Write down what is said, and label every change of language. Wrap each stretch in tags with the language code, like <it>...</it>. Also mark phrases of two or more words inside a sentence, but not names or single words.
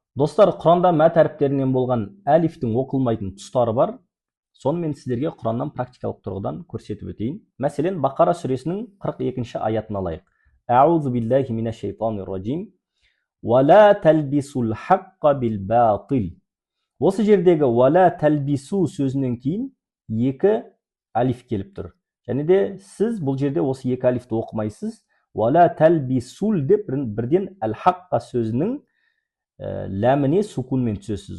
<kk>Достар, Құранда мәт әріптерінен болған әлифтің оқылмайтын тұстары бар. Соны мен сіздерге Құраннан практикалық тұрғыдан көрсетіп өтейін. Мәселен, Бақара сүресінің 42-ші аятын алайық.</kk> <ar>أعوذ بالله من الشيطان الرجيم. ولا تلبسوا الحق بالباطل.</ar> <kk>Осы жердегі</kk> <ar>ولا تلبسوا</ar> <kk>сөзінен кейін екі әлиф келіп тұр. Және де сіз бұл жерде осы екі әлифті оқымайсыз.</kk> <ar>ولا تلبسوا</ar> <kk>деп бірден әл-хаққа сөзінің ләміне сукунмен түсесіз.</kk>